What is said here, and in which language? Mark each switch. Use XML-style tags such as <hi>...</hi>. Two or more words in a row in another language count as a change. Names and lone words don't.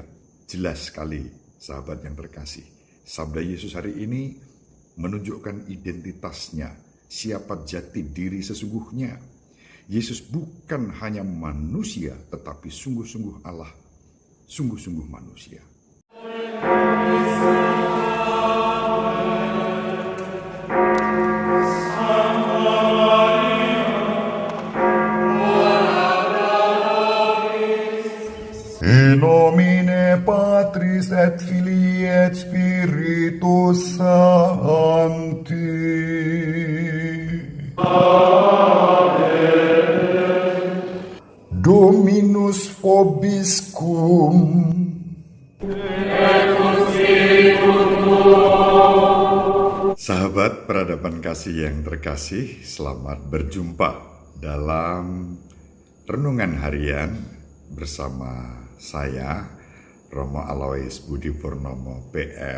<id>Jelas sekali, sahabat yang terkasih. Sabda Yesus hari ini menunjukkan identitasnya, siapa jati diri sesungguhnya. Yesus bukan hanya manusia, tetapi sungguh-sungguh Allah, sungguh-sungguh manusia.</id> <la>In nomine Patris et Filii et Spiritus Sancti. Dominus vobiscum.</la> <id>Sahabat peradaban kasih yang terkasih, selamat berjumpa dalam renungan harian bersama saya, Romo Alois Budi Purnomo PR.</id>